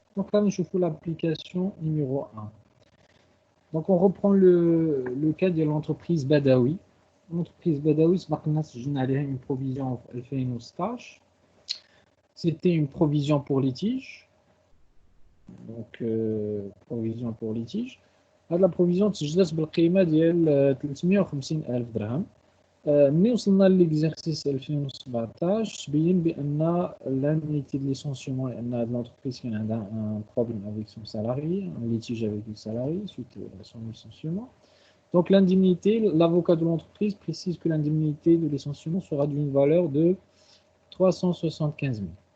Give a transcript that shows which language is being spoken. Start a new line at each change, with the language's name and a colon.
French: Donc là, je fais l'application numéro 1. Donc, on reprend le cas de l'entreprise Badawi. L'entreprise Badawi, c'est une provision en 2016. C'était une provision pour litige. Donc, provision pour litige. La provision
Arabic: تسجلت بالقيمة ديال 350,000 درهم. ملي وصلنا للإكزرسيس 2017 تبين بأن
French: l'indemnité de licenciement
Arabic: لأن هاد
French: l'entreprise كان عندها un problème avec son salarié, un litige avec le salarié suite à son licenciement. Donc l'indemnité, l'avocat de l'entreprise précise que l'indemnité de licenciement sera d'une valeur de 375 000.